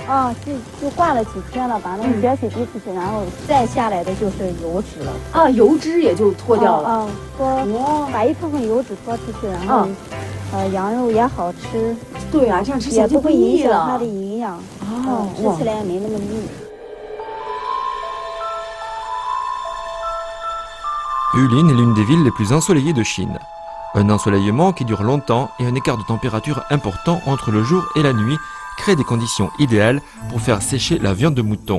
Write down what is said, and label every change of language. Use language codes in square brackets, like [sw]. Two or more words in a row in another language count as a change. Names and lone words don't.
[zh] 就挂了几天了，把那个血水滴出去，然后再下来的就是油脂了。油脂也就脱掉了。把一部分油脂脱出去，然后羊肉也好吃。对啊，这样吃起来就不会影响它的营养。吃起来也没那么腻。 [fr] Yulin est l'une des villes les plus ensoleillées de Chine. Un ensoleillement qui dure longtemps et un écart de température important entre le jour et la nuit crée des conditions idéales pour faire sécher la viande de mouton.